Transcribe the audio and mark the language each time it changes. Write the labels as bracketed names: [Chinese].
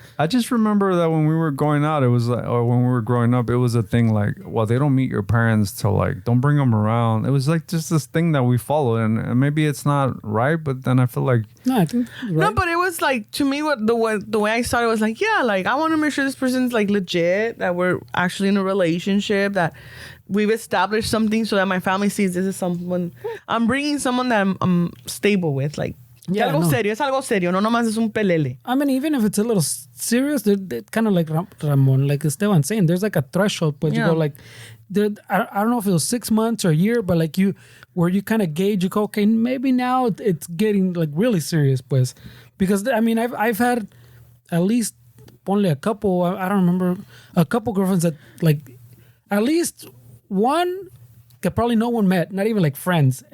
[English] I just remember that when we were going out, it was like, or when we were growing up, it was a thing like, well, they don't meet your parents till like, don't bring them around. It was like just this thing that we followed, and maybe it's not right, but then I feel like I think right. No, but it was like to me, the way I started was like, yeah, like I want to make sure this person's like legit, that we're actually in a relationship, that we've established something, so that my family sees this is someone I'm bringing, someone that I'm stable with, like. Yeah, [Spanish] es algo serio, no nomás es un pelele. [English] I mean, even if it's a little serious, they're kind of like Ramon, like Esteban saying, there's like a threshold, but you go like, I don't know if it was 6 months or a year, but like where you kind of gauge, you go, okay, maybe now it's getting like really serious, pues. Because I mean, I've had at least only a couple, I don't remember, a couple girlfriends that like, at least one that probably no one met, not even like friends.